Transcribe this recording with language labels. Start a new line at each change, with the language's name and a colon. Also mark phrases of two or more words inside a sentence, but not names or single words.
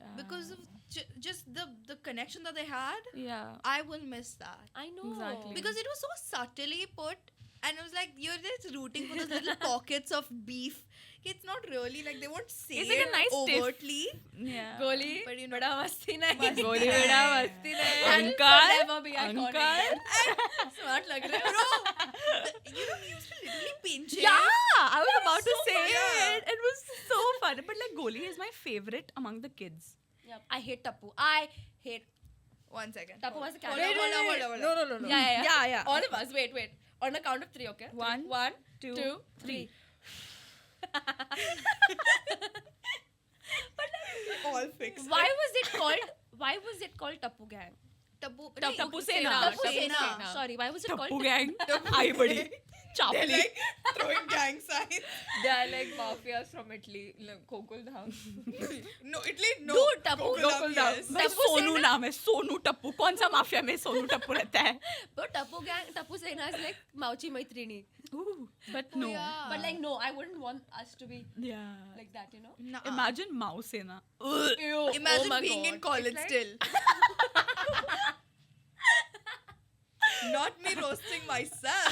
English: Because of just the connection that they had, Yeah. I will miss that. I know. Exactly. Because it was so subtly put, and it was like you're just rooting for those little pockets of beef. It's not really like they won't say It's like a it nice tiff. overtly. Yeah. Goli, But you know-
Hindi: बड़ा मस्ती नहीं. गोली बड़ा मस्ती nahi.
English: Uncle, Forever be iconic. uncle.
Hindi: Smart लग रहे
English: Bro, you know, we used to literally pinch it. Yeah, I was about to so say funny. it. It was so fun. But like Goli is my favorite among the kids. Yep. I hate Tappu. I hate 1 second. Tappu was a Hold character. on, hold on, hold on. No. Yeah. Yeah. All of us. Wait. On the count of 3, okay? One, One, two, two, three. All fixed. Why was it called Tappu Gang? Tapu Tappu Sena. Tappu Tappu Sena. Sena. Sorry, why was it called Tappu gang.
Hindi: आए बड़ी.
English: They're Chapli. like throwing gang signs. They are like mafias from Italy, like Kokul Dham. No, Italy, no. Dude, Tappu- Gokulam, yes.
Hindi: भाई Tappu सोनू Sena? नाम है सोनू टप्पू कौन सा माफिया में सोनू टप्पू रहता है
English: But Tappu Sena is like Mauchi Maitrini. but no yeah. But like, no, I wouldn't want us to be yeah like that, you know? Nuh-uh. imagine Mao Sena Ew, Imagine oh my being God. in college It's like- still. Not me roasting myself.